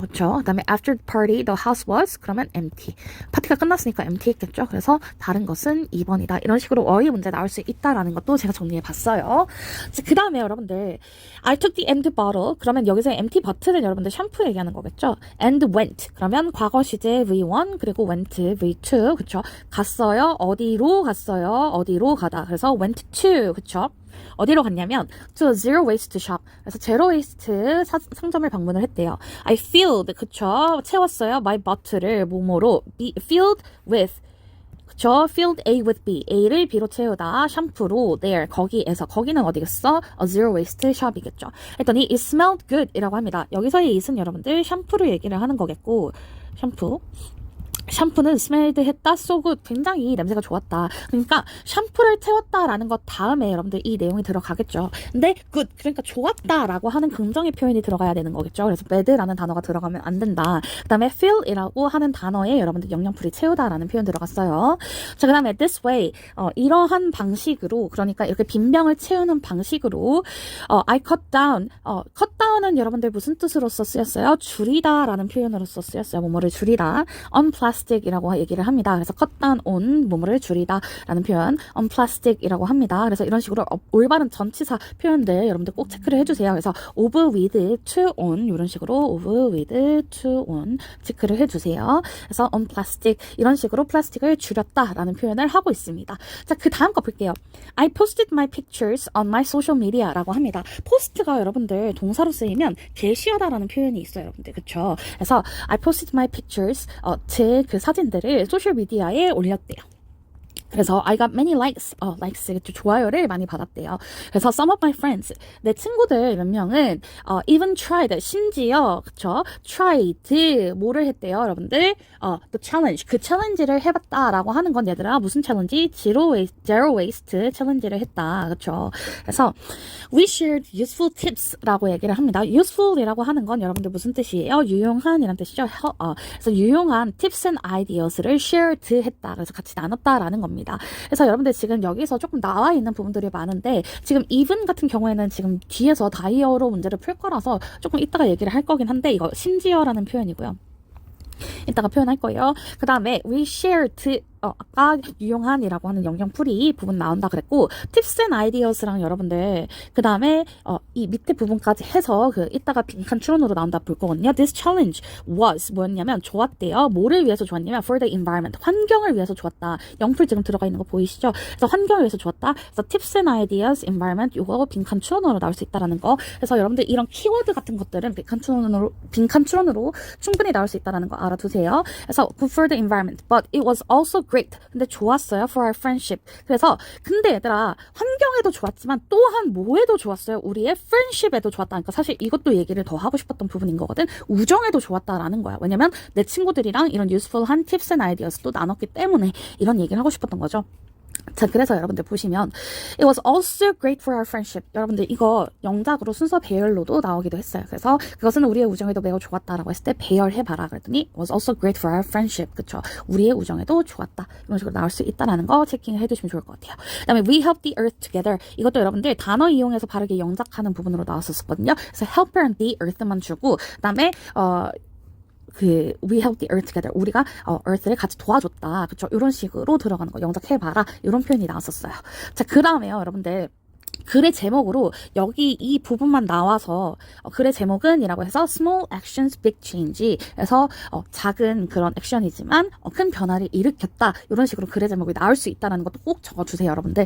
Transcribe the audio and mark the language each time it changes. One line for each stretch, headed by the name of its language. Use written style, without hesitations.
Korean: 그쵸? 그 다음에
English: after the party the house was
Korean: 그러면
English: empty.
Korean: 파티가 끝났으니까 empty 했겠죠. 그래서 다른 것은 2번이다. 이런 식으로 어휘 문제 나올 수 있다라는 것도 제가 정리해 봤어요. 그 다음에 여러분들
English: I took the empty bottle.
Korean: 그러면 여기서 empty bottle은 여러분들 샴푸 얘기하는 거겠죠.
English: and went.
Korean: 그러면 과거 시제 V1 그리고 went V2. 그쵸? 갔어요. 어디로 갔어요. 어디로 가다. 그래서 went to. 그쵸? 어디로 갔냐면
English: to a zero waste shop.
Korean: 그래서 제로 웨이스트 상점을 방문을 했대요.
English: I filled
Korean: 그쵸? 채웠어요. my bottle을 뭐뭐로 filled with 그쵸?
English: filled A with B.
Korean: A를 B로 채우다 샴푸로 there 거기에서 거기는 어디겠어?
English: a zero waste shop이겠죠.
Korean: 했더니
English: it smelled good
Korean: 이라고 합니다. 여기서의 it은 여러분들 샴푸를 얘기를 하는 거겠고 샴푸 샴푸는 smelled 했다, so good, 굉장히 냄새가 좋았다. 그러니까 샴푸를 태웠다라는 것 다음에 여러분들 이 내용이 들어가겠죠. 근데 good, 그러니까 좋았다라고 하는 긍정의 표현이 들어가야 되는 거겠죠. 그래서 bad라는 단어가 들어가면 안 된다. 그 다음에 fill이라고 하는 단어에 여러분들 영양풀이 채우다라는 표현 들어갔어요. 자, 그 다음에
English: this way,
Korean: 이러한 방식으로, 그러니까 이렇게 빈병을 채우는 방식으로
English: I cut down,
Korean: cut down은 여러분들 무슨 뜻으로써 쓰였어요? 줄이다라는 표현으로써 쓰였어요. 뭐뭐를 줄이다. on plastic이라고 얘기를 합니다. 그래서 cut down on 뭐뭐를 줄이다라는 표현 on plastic이라고 합니다. 그래서 이런 식으로 올바른 전치사 표현들 여러분들 꼭 체크를 해주세요. 그래서 of with to on 이런 식으로 of with to on 체크를 해주세요. 그래서 on plastic 이런 식으로 플라스틱을 줄였다라는 표현을 하고 있습니다. 자, 그 다음 거 볼게요.
English: I posted my pictures on my social media
Korean: 라고 합니다. 포스트가 여러분들 동사로 쓰이면 게시하다라는 표현이 있어요, 여러분들. 그쵸? 그래서 I posted my pictures 제 그 사진들을 소셜미디어에 올렸대요.
English: 그래서 I got many likes, likes,
Korean: 좋아요를 많이 받았대요. 그래서 some of my friends, 내 친구들 몇 명은 even tried, 심지어 그쵸? tried, 뭐를 했대요, 여러분들? the challenge, 그 챌린지를 해봤다라고 하는 건 얘들아 무슨 챌린지? zero waste 챌린지를 했다, 그쵸? 그래서
English: we shared useful tips
Korean: 라고 얘기를 합니다. useful이라고 하는 건 여러분들 무슨 뜻이에요? 유용한이란 뜻이죠. 그래서 유용한 tips and ideas를 shared 했다. 그래서 같이 나눴다라는 겁니다. 그래서 여러분들 지금 여기서 조금 나와 있는 부분들이 많은데 지금 even 같은 경우에는 지금 뒤에서 다이어로 문제를 풀 거라서 조금 이따가 얘기를 할 거긴 한데 이거 심지어라는 표현이고요. 이따가 표현할 거예요. 그 다음에 we shared 아까 유용한이라고 하는 영양풀이 부분 나온다 그랬고 tips and ideas랑 여러분들 그 다음에 이 밑에 부분까지 해서 그 이따가 빈칸 추론으로 나온다 볼 거거든요.
English: This challenge was
Korean: 뭐였냐면 좋았대요. 뭐를 위해서 좋았냐면
English: for the environment
Korean: 환경을 위해서 좋았다. 영풀 지금 들어가 있는 거 보이시죠? 그래서 환경을 위해서 좋았다. 그래서 tips and ideas, environment 이거 빈칸 추론으로 나올 수 있다라는 거. 그래서 여러분들 이런 키워드 같은 것들은 빈칸 추론으로 충분히 나올 수 있다라는 거 알아두세요.
English: 그래서 good for the environment, but it was also great.
Korean: 근데 좋았어요
English: for our friendship.
Korean: 그래서 근데 얘들아 환경에도 좋았지만 또한 뭐에도 좋았어요? 우리의 friendship에도 좋았다. 그러니까 사실 이것도 얘기를 더 하고 싶었던 부분인 거거든. 우정에도 좋았다라는 거야. 왜냐면 내 친구들이랑 이런 useful한 tips and ideas도 나눴기 때문에 이런 얘기를 하고 싶었던 거죠.
English: 자, 그래서 여러분들 보시면 It was also great for our friendship.
Korean: 여러분들 이거 영작으로 순서 배열로도 나오기도 했어요. 그래서 그것은 우리의 우정에도 매우 좋았다라고 했을 때 배열해봐라 그랬더니
English: It was also great for our friendship.
Korean: 그쵸? 우리의 우정에도 좋았다. 이런 식으로 나올 수 있다라는 거 체킹을 해두시면 좋을 것 같아요.
English: 그 다음에 We helped the earth together.
Korean: 이것도 여러분들 단어 이용해서 바르게 영작하는 부분으로 나왔었거든요. 그래서
English: helper and the earth
Korean: 만 주고 그 다음에
English: we helped the earth together.
Korean: 우리가 earth를 같이 도와줬다. 그쵸? 이런 식으로 들어가는 거 영작해봐라. 이런 표현이 나왔었어요. 자, 그 다음에요, 여러분들. 글의 제목으로 여기 이 부분만 나와서 글의 제목은 이라고 해서 Small Actions Big Change 그래서 작은 그런 액션이지만 큰 변화를 일으켰다 이런 식으로 글의 제목이 나올 수 있다는 것도 꼭 적어주세요 여러분들.